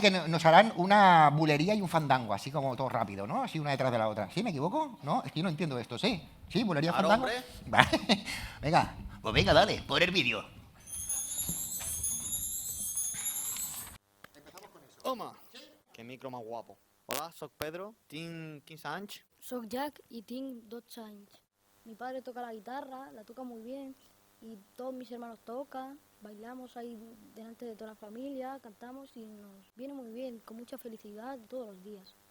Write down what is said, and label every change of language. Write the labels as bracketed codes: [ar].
[es] Que nos harán una bulería y un fandango, así como todo rápido, ¿no? Así una detrás de la otra. ¿Sí? ¿Me equivoco? ¿No? Es que yo no entiendo esto, ¿sí? ¿Sí? ¿Bulería, claro, fandango? Hombre. Vale. Venga. Pues venga, dale, pon el vídeo. [ca] Home, [es] que micro más guapo. [ca] Hola, soc Pedro, tinc 15 anys. [es] Soy Jack y tengo 12 años. Mi padre toca la guitarra, la toca muy bien y todos mis hermanos tocan, bailamos ahí delante de toda la familia, cantamos y nos viene muy bien, con mucha felicidad todos los días.